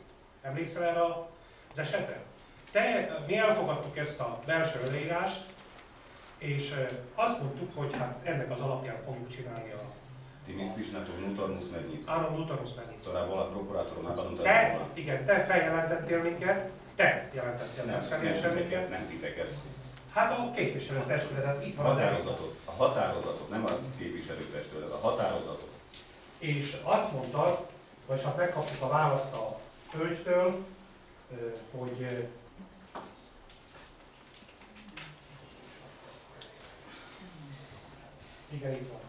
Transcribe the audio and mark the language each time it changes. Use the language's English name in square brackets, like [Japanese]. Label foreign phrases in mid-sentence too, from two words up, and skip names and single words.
[Hungarian] Emlékszel erre az esetre? Mi elfogadtuk ezt a belső előírást, és azt mondtuk, hogy hát ennek az alapján fogjuk csinálni a... [Slovak] Ty myslíš na tú vnútornú smernicu? Áno, vnútornú smernicu. Ktorá bola prokurátorom napadnutá. [Hungarian] Te feljelentettél minket, te jelentettél meg személyesen minket. Nem titeket. Hát a képviselőtestületet, itt van az A határozatot, nem a képviselőtestületet, a határozatot. És azt mondtad, vagy hát megkaptuk a választ a hölgytől, hogy igen, itt van.